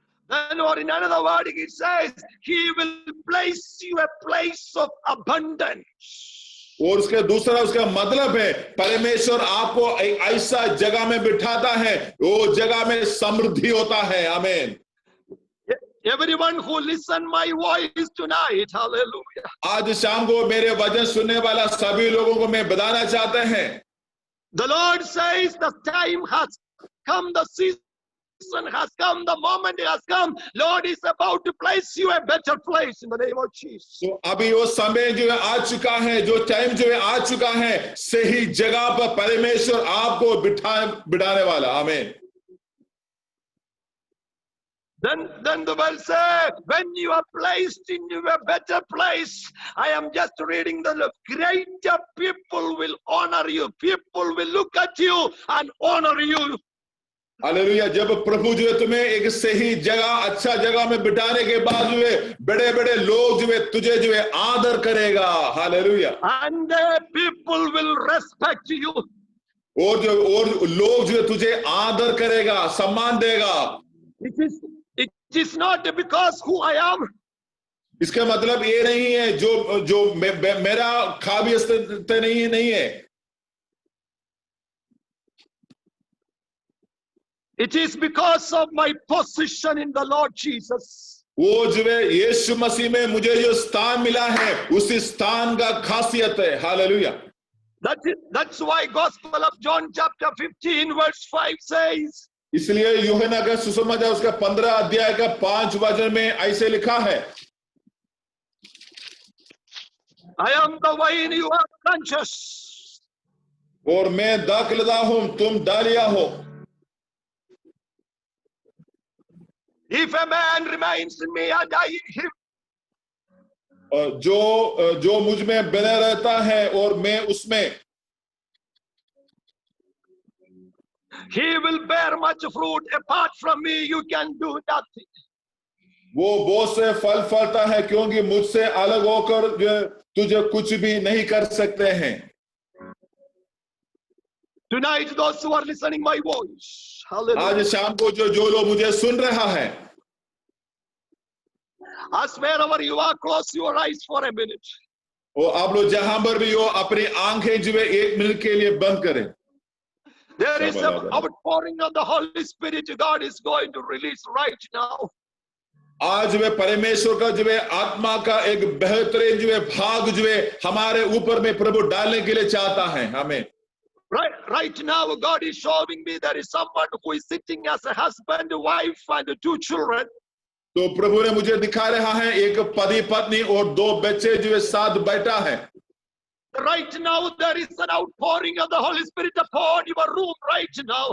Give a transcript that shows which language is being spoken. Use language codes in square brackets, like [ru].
[en] Then or in another word it says He will place you a place of abundance. [hi] और उसके दूसरा उसका मतलब है परमेश्वर आपको एक ऐसा जगह में बिठाता है वो जगह में समृद्धि होता है। आमीन। [en] Everyone who listen my voice tonight, hallelujah. [hi] आज शाम को मेरे वचन सुनने वाला सभी लोगों को मैं बताना चाहते हैं, [en] The Lord says the time has come, the season has come, the moment has come. Lord is about to place you a better place in the name of Jesus. [hi] तो अभी वो समय जो है आ चुका है, जो टाइम जो है आ चुका है, सही जगह पर परमेश्वर आपको बिठाने वाला। आमीन। [en] Then the word says, when you are placed in a better place, I am just reading the greater people will honor you. People will look at you and honor you. [hi] Hallelujah. जब प्रभु जो है तुम्हें एक सही जगह, अच्छा जगह में बिठाने के बाद जो है बड़े बड़े लोग जो है तुझे जो है आदर करेगा। Hallelujah. [en] And people will respect you. [hi] और लोग जो है तुझे आदर करेगा, सम्मान देगा। [en] It is not because who I am. [hi] इसका मतलब ये नहीं है जो मेरा काबिलियत नहीं है। [en] It is because of my position in the Lord Jesus. [hi] वो जो है यीशु मसीह में मुझे जो स्थान मिला है, उसी स्थान का खासियत है। Hallelujah. [en] That's why Gospel of John chapter 15 verse 5 says, [hi] इसलिए यूहन्ना का सुसमाचार उसका 15 अध्याय का 5 वचन में ऐसे लिखा है, [en] I am the vine, you are branches. [hi] और मैं दाखलता हूं, तुम डालियां हो। [en] If a man remains in me and I in him, [hi] और जो मुझ में बना रहता है और मैं उसमें, [en] he will bear much fruit. Apart from me, you can do nothing. [hi] वो बहुत से फल फलता है, क्योंकि मुझसे अलग होकर तुझे कुछ भी नहीं कर सकते हैं। [en] Tonight, those who are listening my voice, hallelujah. [hi] आज शाम को जो लोग मुझे सुन रहा है, [en] As wherever you are, close your eyes for a minute. [hi] और आप लोग जहां पर भी हो, अपनी आंखें जो है 1 मिनट के लिए बंद करें। [en] There is an outpouring of the Holy Spirit God is going to release right now. [hi] आज वे परमेश्वर का जो है आत्मा का एक बेहतरीन जो है भाग जो है हमारे ऊपर में प्रभु डालने के लिए चाहता है। हमें [en] Right now, God is showing me there is someone who is sitting as a husband, wife, and 2 children. [hi] तो प्रभु ने मुझे दिखा रहा है एक पति पत्नी और 2 बच्चे जो है साथ बैठा है। [en] Right now, there is an outpouring of the Holy Spirit upon your room right now.